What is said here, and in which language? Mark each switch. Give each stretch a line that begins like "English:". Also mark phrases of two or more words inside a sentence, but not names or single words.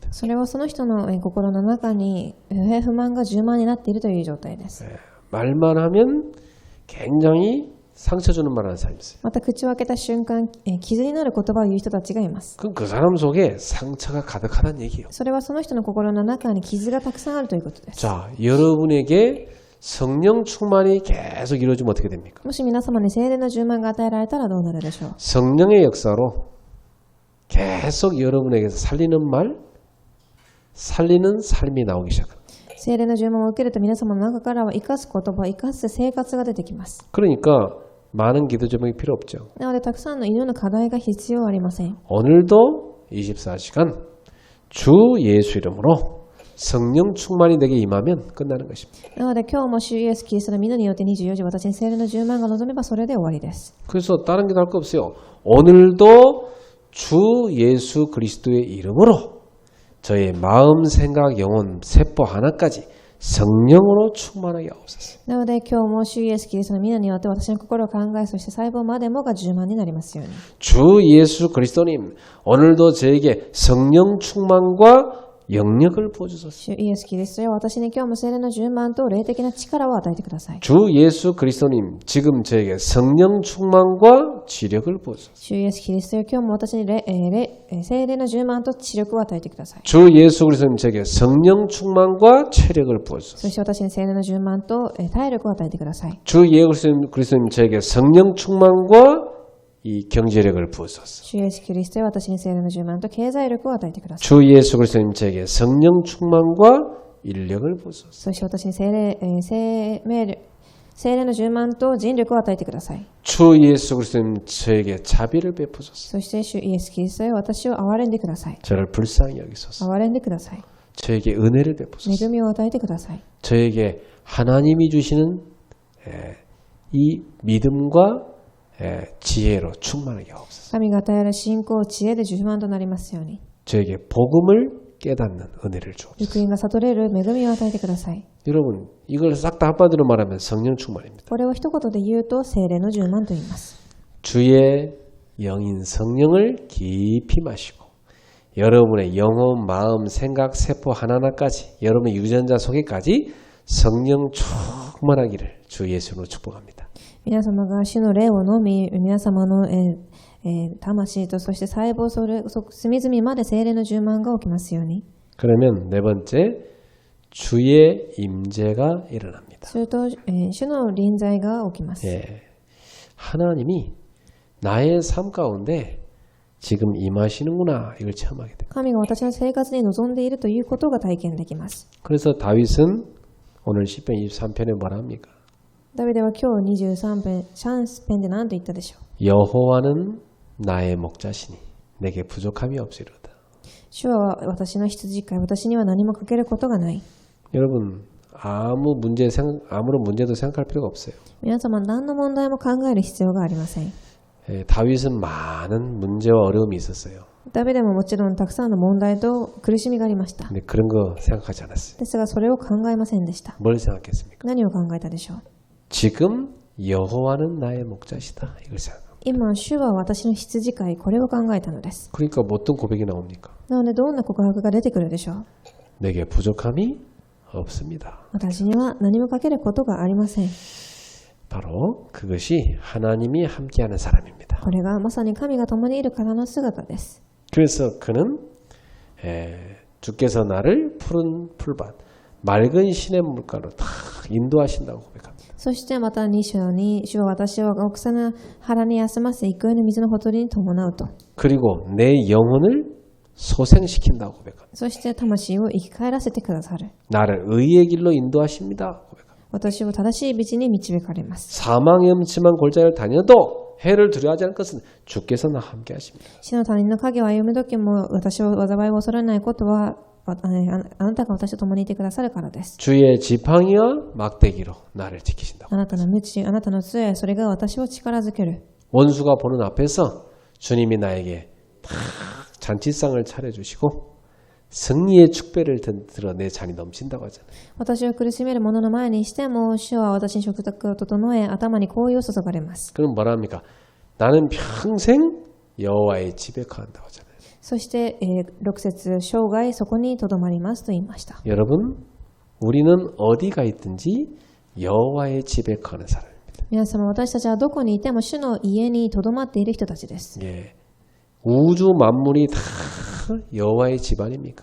Japanese: それはその人の心の中に不平不満が充満になっているという状態です。
Korean: 말만 하면 굉장히 상처 주는 말을 하는 사람이 있어요.
Japanese: また口を開けた瞬間傷になる言葉を言う人たちがいます。
Korean: 그럼 그 사람 속에 상처가 가득하다는 얘기예요.
Japanese: それはその人の心の中に傷がたくさんあるということです。
Korean: 자, 여러분에게 성령 충만이 계속 이루어지면 어떻게 됩니까?
Japanese: もし皆様に聖霊の充満が与えられたらどうなるでしょう。
Korean: 성령의 역사로 계속 여러분에게서 살리는 말, 살리는 삶이 나오기 시작합니다.
Japanese: 聖霊の充満を受けると皆様の中からは生かす言葉、生かす生活が出てきます。
Korean: 그러니까 많은 기도 제목이 필요 없죠.
Japanese: なのでたくさんの祈る課題が必要ありません。
Korean: 오늘도 24시간 주 예수 이름으로 성령 충만이 내게 임하면 끝나는 것입니다.
Japanese: なので今日も主イエスキリストの皆によって24時私に聖霊の充満が望めばそれで終わりです。
Korean: 그래서 다른 기도 할 거 없어요. 오늘도 주 예수 그리스도의 이름으로 저의 마음, 생각, 영혼, 세포 하나까지 성령으로 충만하게 하옵소서.
Japanese: なので今日も主イエスキリストの皆によって私の心を考えそして細胞までもが充満になりますように。
Korean: 주 예수 그리스도님 오늘도 저에게 성령 충만과 영역을 부어주소서.
Japanese: 主イエスキリストよ私に今日も聖霊の充満と霊的な力を与えてください。
Korean: 주 예수 그리스도님 지금 저에게 성령 충만과 지력을 부어주소서.
Japanese: 主イエスキリストよ今日も私に聖霊の充満と知力を与えてください。
Korean: 주 예수 그리스도님 저에게 성령 충만과 체력을 부어주소서.
Japanese: そして私に聖霊の充満と体力を与えてください。
Korean: 주 예수 그리스도님 저에게 성령 충만과 이 경제력을 부어주소서.
Japanese: 主イエスキリストよ私に聖霊の充満と経済力を与えてください。
Korean: 주 예수 그리스도님 저에게 성령 충만과 인력을 부어주소서.
Japanese: そして私に聖霊の充満と人力を与えてください。
Korean: 주 예수 그리스도님 저에게 자비를 베푸소서.
Japanese: そして主イエスキリストよ私を憐れんでください。
Korean: 저를 불쌍히 여기소서.
Japanese: 憐れんでください。
Korean: 저에게 은혜를 베푸소서.
Japanese: 恵みを与えてください。
Korean: 저에게 하나님이 주시는 이 믿음과 지혜로 충만하게 하옵소서.
Japanese: 神が与える信仰、知恵で充満となりますように。
Korean: 저에게 복음을 깨닫는 은혜를 주옵소서.
Japanese: 福音が悟れる恵みを与えてください。
Korean: 여러분 이걸 싹 다 한마디로 말하면 성령 충만입니다.
Japanese: これを一言で言うと聖霊の充満と言います。
Korean: 주의 영인 성령을 깊이 마시고 여러분의 영혼, 마음, 생각, 세포 하나하나까지 여러분의 유전자 속에까지 성령 충만하기를 주 예수로 축복합니다.
Japanese: 皆様が主の霊を飲み、皆様の魂とそして細胞隅々まで聖霊の充満が起きますように。
Korean: 그러면 네 번째 주의 임재가 일어납니다.
Japanese: すると、主の臨在が起きます。
Korean: 예, 하나님이 나의 삶 가운데 지금 임하시는구나 이걸 체험하게 됩니다.
Japanese: 神が私の生活に望んでいるということが体験できます。
Korean: 그래서 다윗은 오늘 시편 23편에 뭐라 합니까?
Japanese: ダビデは今日23編で何と言ったでしょう。
Korean: 여호와는 나의 목자시니 내게 부족함이 없으리로다.
Japanese: 主は私の羊飼い、私には何もかけることがない。
Korean: 여러분 아무런 문제도 생각할 필요가 없어요.
Japanese: 皆様何の問題も考える必要がありません。
Korean: 예, 다윗은 많은 문제와 어려움이 있었어요.
Japanese: ダビデももちろんたくさんの問題と苦しみがありました。
Korean: 근데 그런 거 생각하지 않았어요.
Japanese: ですがそれを考えませんでした。
Korean: 뭘 생각했습니까?
Japanese: 何を考えたでしょう。
Korean: 지금 여호와는 나의 목자시다. 이걸 생각합니다.
Japanese: 今、主は私の羊飼い、これを考えたのです。
Korean: 그러니까 뭐 어떤 고백이 나옵니까?
Japanese: なのでどんな告白が出てくるでしょう。
Korean: 내게 부족함이 없습니다.
Japanese: 私には何もかけることがありません。
Korean: 바로 그것이 하나님이 함께하는 사람입니다.
Japanese: これがまさに神が共にいる方の姿です。
Korean: 그래서 그는 주께서 나를 푸른 풀밭 맑은 시냇 물가로 다 인도하신다고 고백합니다.
Japanese: そしてまた2章に、主は私を草の原に休ませ、憩いの水のほとりに伴うと。
Korean: 그리고 내 영혼을 소생시킨다고 고백합니다.
Japanese: そして魂を生き返らせてくださる。
Korean: 나를 의의 길로 인도하십니다. 고백합니다.
Japanese: 私を正しい道に導かれます。
Korean: 사망의 음침한 골짜기를 다녀도 해를 두려워하지 않을 것은 주께서 나와 함께 하십니다.
Japanese: 死の他人の影を歩む時も私を災いを恐れないことはあなたが私と共にいてくださるからです。
Korean: 주의 지팡이와 막대기로 나를 지키신다고.
Japanese: あなたの鞭、あなたの杖、それが私を力づける。
Korean: 원수가 보는 앞에서 주님이 나에게 다 잔치상을 차려주시고 승리의 축배를 들어 내 잔이 넘친다고 하잖아요.
Japanese: 私を苦しめる者の前にしても、主は私に食卓を整え、頭に香油を注がれます。
Korean: 그럼 뭐라 합니까? 나는 평생 여호와의 집에 거한다고 하잖아요.
Japanese: そして、6節、生涯そこにとどまりますと言いました。
Korean: 여러분, 우리는 어디가 있든지 여호와의 집에 거하는 사람입니다.
Japanese: 皆様、私たちはどこにいても主の家にとどまっている人たちです。
Korean: 예, 우주 만물이 다 여호와의 집 아닙니까?